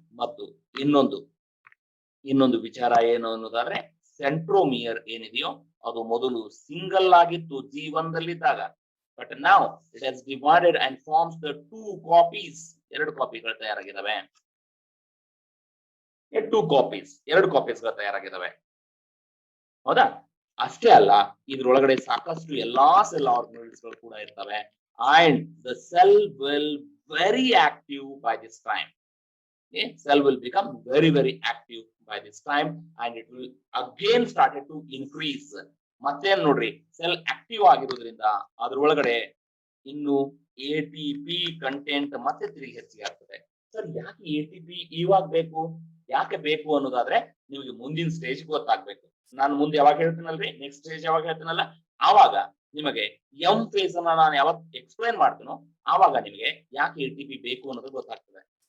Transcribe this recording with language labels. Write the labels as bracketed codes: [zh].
[kn] ಮತ್ತು ಇನ್ನೊಂದು ವಿಚಾರ ಏನು ಅನ್ನೋದಾದ್ರೆ, ಸೆಂಟ್ರೋಮಿಯರ್ ಏನಿದೆಯೋ ಅದು ಮೊದಲು ಸಿಂಗಲ್ ಆಗಿತ್ತು G1 ದಲ್ಲಿದ್ದಾಗ, [en] But now it has divided and forms the 2 copies. [kn] ಎರಡು ಕಾಪಿಗಳು ತಯಾರಾಗಿದ್ದಾವೆ. 2 ಕಾಪೀಸ್, ಎರಡು ಕಾಪೀಸ್ಗಳು ತಯಾರಾಗಿದ್ದಾವೆ, ಹೌದಾ? ಅಷ್ಟೇ ಅಲ್ಲ, ಇದ್ರೊಳಗಡೆ ಸಾಕಷ್ಟು ಎಲ್ಲಾ ಸೆಲ್ ಆರ್ಗನಲ್ಸ್ ಗಳು ಕೂಡ ಇರ್ತವೆ. [en] And the cell will very active by this time. Cell will become very active by this time, and it will again started to increase. [kn] ಮತ್ತೆ ನೋಡ್ರಿ, ಸೆಲ್ ಆಕ್ಟಿವ್ ಆಗಿರೋದ್ರಿಂದ ಅದ್ರೊಳಗಡೆ ಇನ್ನು ATP ಕಂಟೆಂಟ್ ಮತ್ತೆ ತಿರುಗಿ ಹೆಚ್ಚಿಗೆ ಆಗ್ತದೆ. ಸರ್, ಯಾಕೆ ATP ಇವಾಗ ಬೇಕು, ಯಾಕೆ ಬೇಕು ಅನ್ನೋದಾದ್ರೆ ನಿಮಗೆ ಮುಂದಿನ ಸ್ಟೇಜ್ ಗೊತ್ತಾಗ್ಬೇಕು. ನಾನು ಮುಂದೆ ಯಾವಾಗ ಹೇಳ್ತೀನಲ್ರಿ, ನೆಕ್ಸ್ಟ್ ಸ್ಟೇಜ್ ಯಾವಾಗ ಹೇಳ್ತೀನಲ್ಲ, ಆವಾಗ ನಿಮಗೆ ಎಂ ಫೇಸ್ ಅನ್ನ ನಾನು ಯಾವಾಗ ಎಕ್ಸ್ಪ್ಲೈನ್ ಮಾಡ್ತೀನೋ ಆವಾಗ ನಿಮಗೆ ಯಾಕೆ ATP ಬೇಕು ಅನ್ನೋದು ಗೊತ್ತಾಗ್ತದೆ.